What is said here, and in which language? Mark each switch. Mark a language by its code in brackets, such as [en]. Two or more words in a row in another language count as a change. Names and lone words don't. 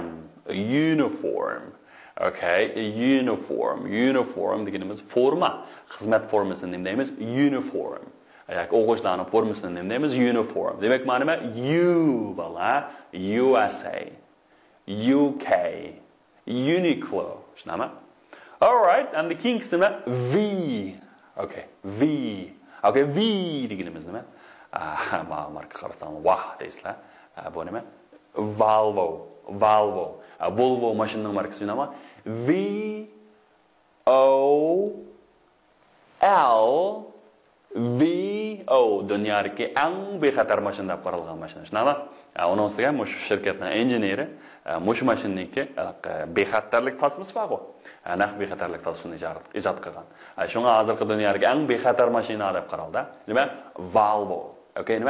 [uz] Uniform. Okay, uniform deganimiz forma. Xizmat formasini nima deymiz? Uniform. Yoki o'quvchilarning formasini nima deymiz? Uniform. Demak, mana nima? U bala, USA, UK, Uniqlo. Shunami? [en] All right, and the [uz] keyingisi nima? V. Okay, V. Okay, V deganimiz nima? Marka qarasam, vah deysizlar. Bu nima? Volvo. Volvo mashinaning markasi nima? V-O-L-V-O. Dunyodagi eng bexatar mashina deb qaralgan mashina. Shunami? Uni ustiga mush shirkatning injeneri mush mashinaniki bexatarlik tasmasi bor. Naq bexatarlik tasmasini ijod qilgan. Shunga hozirgi dunyodagi eng bexatar mashina deb qaraldi. Nima? Volvo. Okay, nima?